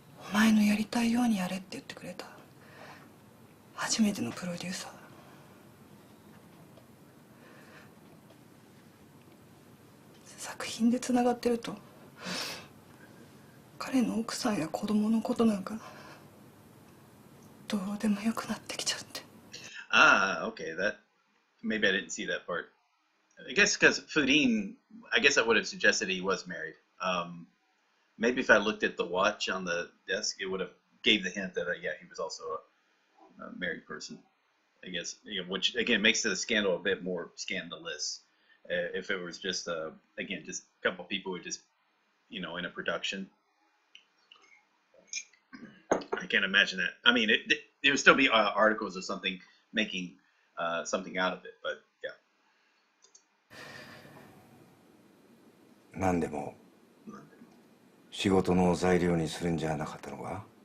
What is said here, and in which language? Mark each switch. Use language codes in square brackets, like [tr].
[ja] お前のやりたいようにやれって言ってくれた初めてのプロデューサー。作品金でつながってると彼の奥さんや子供のことなんかどうでもよくなってきちゃって。 [en] Okay. That maybe I didn't see that part. I guess because Fudin, I guess I would have suggested he was married. Maybe if I looked at the watch on the desk, it would have gave the hint that yeah, he was also a married person. I guess, which again makes the scandal a bit more scandalous. If it was just again just a couple of people who just in a production. I can't imagine that. I mean, there would still be articles or something making something out of it, but yeah. [ja] 何でも仕事の材料にするんじゃなかったのか？